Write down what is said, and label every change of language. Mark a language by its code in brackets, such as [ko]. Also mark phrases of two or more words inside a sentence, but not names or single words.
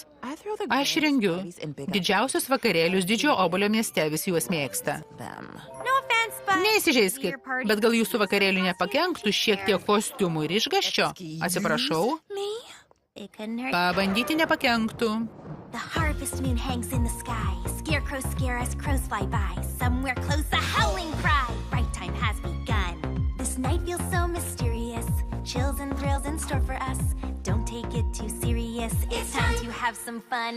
[lt] Aš rengiu didžiausius vakarėlius Didžiojo Obuolio mieste, visi juos mėgsta. Neįsižeiskit, bet gal jūsų vakarėlių nepakenktų šiek tiek kostiumų ir išgąsčio? Atsiprašau. Pabandyti nepakenktų. [en] The harvest moon hangs in the sky. Scarecrows scare as crows fly by. Somewhere close a howling cry. Right time has begun. This night feels so mysterious. Chills and thrills in store for us. Don't take it too serious. It's time to have some fun.